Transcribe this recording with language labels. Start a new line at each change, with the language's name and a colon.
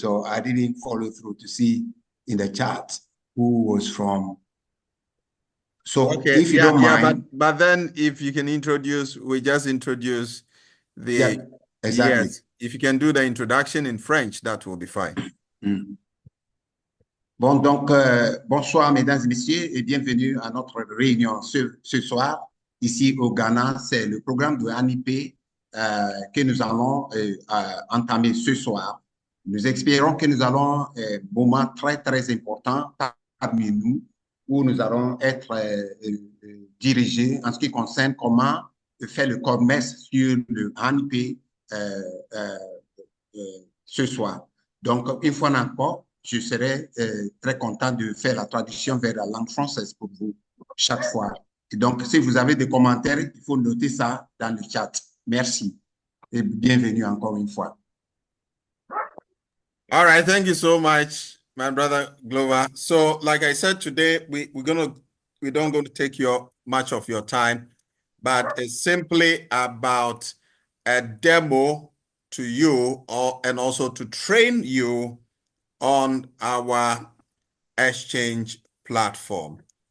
English: So I didn't follow through to see in the chat who was from. So Okay, if you don't mind. but then if you can introduce, we just introduce the, Yeah, exactly. yes, if you can do the introduction in French, that will be fine.
French: Bon, donc, bonsoir, mesdames et messieurs, et bienvenue à notre réunion ce soir. Ici au Ghana, c'est le programme de HanyPay que nous allons entamer ce soir. Nous espérons que nous allons un moment très, très important parmi nous où nous allons être dirigés en ce qui concerne comment faire le commerce sur le HanyPay ce soir. Donc, une fois encore, je serai très content de faire la traduction vers la langue française pour vous chaque fois. Et donc, si vous avez des commentaires, il faut noter ça dans le chat. Merci et bienvenue encore une fois.
English: All right, thank you so much, my brother Glover. So, like I said today, we don't going to take much of your time, but it's simply about a demo to you and also to train you on our exchange platform.